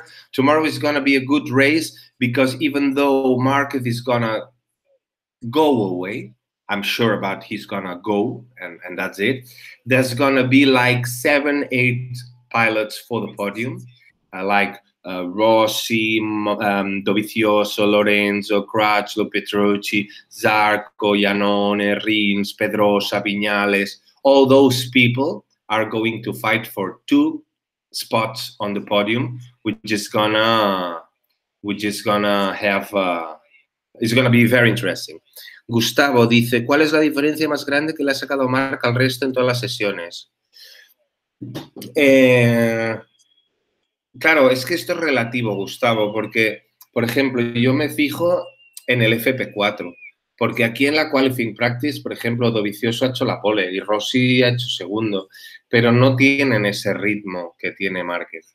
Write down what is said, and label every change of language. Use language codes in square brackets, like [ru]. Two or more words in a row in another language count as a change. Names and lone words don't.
[en] Tomorrow is going to be a good race because even though Márquez is going to go away, I'm sure about he's going to go and that's it. There's going to be like 7-8 pilots for the podium, like Rossi, Dovizioso, Lorenzo, Crutchlow, Petrucci, Zarco, Iannone, Rins, Pedrosa, Viñales. All those people are going to fight for 2 spots on the podium, which is gonna have. It's gonna be very interesting. [es] Gustavo dice, ¿cuál es la diferencia más grande que le ha sacado Marc al resto en todas las sesiones? Claro, es que esto es relativo, Gustavo, porque, por ejemplo, yo me fijo en el FP4, porque aquí en la [en] Qualifying Practice, [es] por ejemplo, Dovizioso ha hecho la pole y Rossi ha hecho segundo, pero no tienen ese ritmo que tiene Márquez.